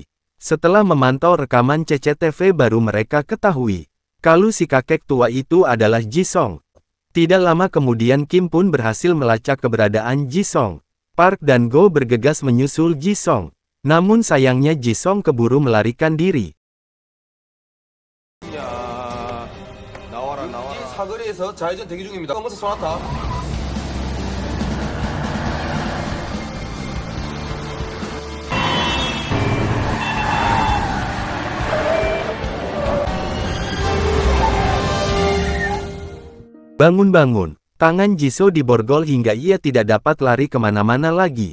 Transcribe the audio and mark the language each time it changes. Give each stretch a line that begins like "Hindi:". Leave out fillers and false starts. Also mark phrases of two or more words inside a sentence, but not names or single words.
Indonesian: Setelah memantau rekaman CCTV baru mereka ketahui, kalau si kakek tua itu adalah Jisung. Tidak lama kemudian Kim pun berhasil melacak keberadaan Jisung. Park dan Go bergegas menyusul Jisung. Namun sayangnya Jisung keburu melarikan diri.
Korean: 사거리에서 좌회전 대기 중입니다. 검은색 소나타.
Indonesian: Bangun-bangun, tangan Jisoo diborgol hingga ia tidak dapat lari kemana-mana lagi.